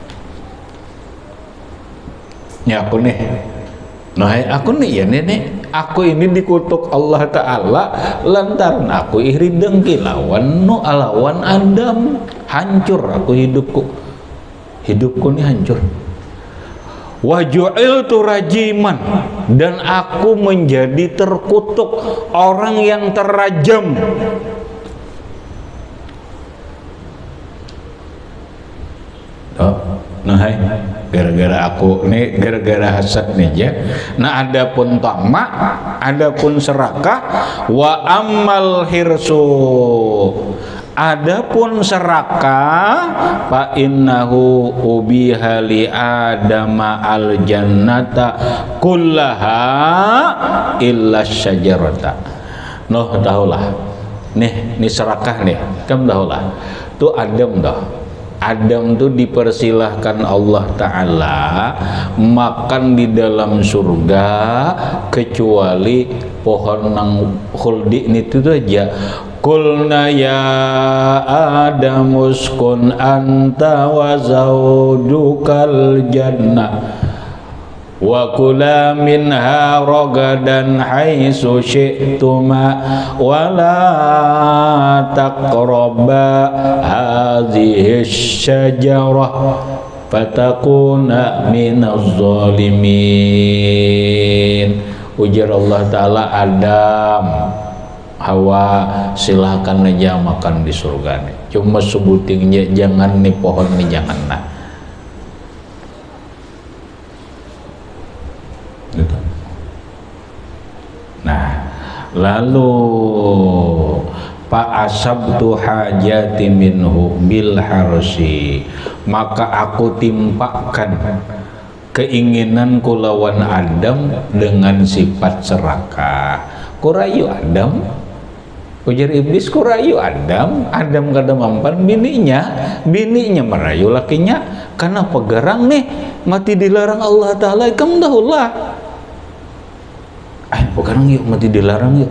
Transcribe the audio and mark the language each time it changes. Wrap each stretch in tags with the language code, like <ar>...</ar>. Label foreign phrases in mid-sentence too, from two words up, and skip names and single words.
<bjn>ya aku nih aku nih ya nenek aku ini dikutuk</bjn> <ar>الله تعالى</ar> <bjn>lantaran aku iri dengki lawan Adam hancur aku hidupku nih hancur</bjn> <ar>وجعلت رجيما</ar> <bjn>dan aku menjadi terkutuk orang yang terrajam gara-gara aku nih gara-gara hasad nih ya adapun tamak adapun serakah</bjn> <ar>وأما الحرص</ar> <bjn>adapun serakah</bjn> <ar>فإنه أبيح لآدم الجنة كلها إلا شجرة.</ar> <bjn>Noh tahulah. Nih serakah nih. Kamu tahulah. Tu Adam dah. Adam tuh dipersilahkan</bjn> <ar>الله تعالى</ar> <bjn>makan di dalam surga kecuali pohon nang khuldi itu aja.</bjn> <ar>قلنا يا آدم اسكن أنت وزوجك الجنة وكلا منها رغدا حيث شئتما ولا تقربا هذه الشجرة فتكونا من الظالمين.</ar> <bjn>Ujar</bjn> <ar>الله تعالى,</ar> <bjn>Adam, Hawa, silahkan aja makan di surga nih. Cuma sebutingnya jangan nih pohon nih jangan nah. Gitu. Nah, lalu</bjn> <ar>فأصبت حاجتي منه بالحرص,</ar> <bjn>maka aku timpakan keinginan kulawan Adam dengan sifat serakah. Kurayu Adam, ujar iblis, kurayu Adam kada mampan bininya merayu lakinya karena pegarang nih mati dilarang</bjn> <ar>الله تعالى.</ar> <bjn>Kamu dahulah pegarang yuk, mati dilarang yuk.</bjn>